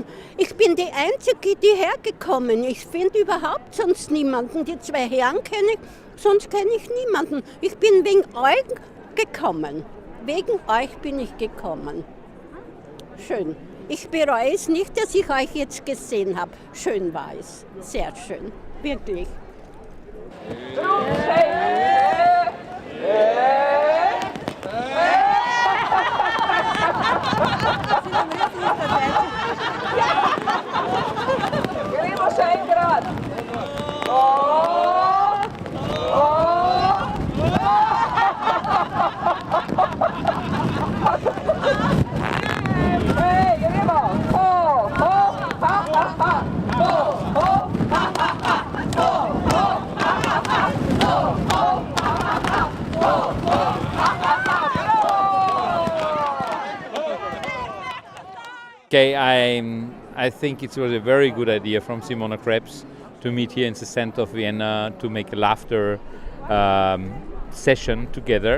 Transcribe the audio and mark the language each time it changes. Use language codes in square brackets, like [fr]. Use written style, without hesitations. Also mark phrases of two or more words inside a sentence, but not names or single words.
[de] Ich bin die Einzige, die hergekommen ist. Ich finde überhaupt sonst niemanden. Die 2 Herren kenne ich, sonst kenne ich niemanden. Ich bin wegen euch gekommen. Wegen euch bin ich gekommen. Schön. Ich bereue es nicht, dass ich euch jetzt gesehen habe. Schön war es. Sehr schön. Wirklich. [sl] Gremo še enkrat. Gremo. [en] Okay, I think it was a very good idea from Simona Krebs to meet here in the center of Vienna to make a laughter session together.